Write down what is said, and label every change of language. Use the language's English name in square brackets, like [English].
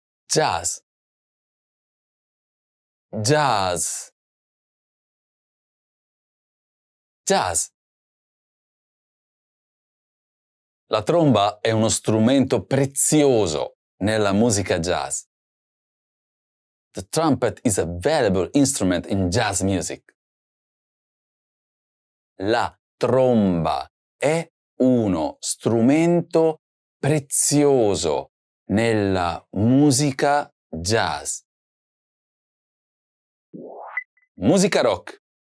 [Italian] Jazz. Jazz. Jazz. La tromba è uno strumento prezioso nella musica jazz. [English] The trumpet is a valuable instrument in jazz music. [Italian] La tromba è uno strumento prezioso nella musica jazz. Musica rock.